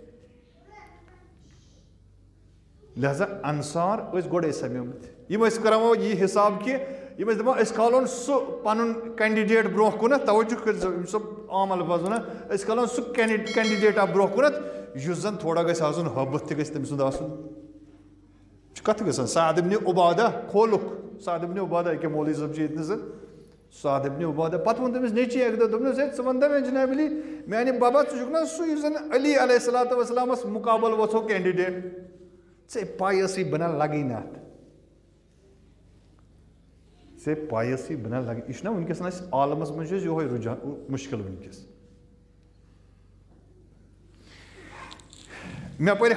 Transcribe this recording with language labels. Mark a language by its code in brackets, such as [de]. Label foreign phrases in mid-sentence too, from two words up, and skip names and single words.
[ks] لہذا انصار ٲسۍ گۄڈے سمیمٕتۍ یِم ٲسۍ کران یہِ حساب کہِ یِم ٲسۍ دپان أسۍ کھالون سُہ پنُن کینڈِڈیٹ برونٛہہ کُنتھ توجہ کٔرزیو یِم سُہ عام الفاظ ونان أسۍ کھالون سُہ کینڈِڈیٹا برونٛہہ کُنتھ یُس زن تھوڑا گژھِ آسُن حٲبتھ تہِ گژھِ تٔمۍ سُنٛد آسُن چھُ کتھ گژھان سعد ابن عبادہ کھولُکھ سعد ابن عبادہ أکیاہ مولوی صٲب چھِ ییٚتہِ سعد ابن عبادہ پتہٕ ووٚن تٔمِس نیٚچی اکہِ دۄہ دوٚپنس ہے ژٕ وَن تہٕ مےٚ جناب علی میانہِ بابا ژٕ چھُکھ نا سُہ یُس زن علی [ar] علیہ الصلوٰتُ وسلامس [ks] مُقابل وۄتھو کینڈِڈیٹ ژےٚ پاے ٲسٕے بہٕ نہ لگٕے نہٕ اَتھ ژےٚ پاے ٲسٕے بہٕ نہ لگٕے یہِ چھُنہ وٕنکیٚس اَسہِ عالمس منٛز چھُ اَسہِ یِہوے رُجحان مُشکِل وٕنکیٚس مےٚ پٔرۍ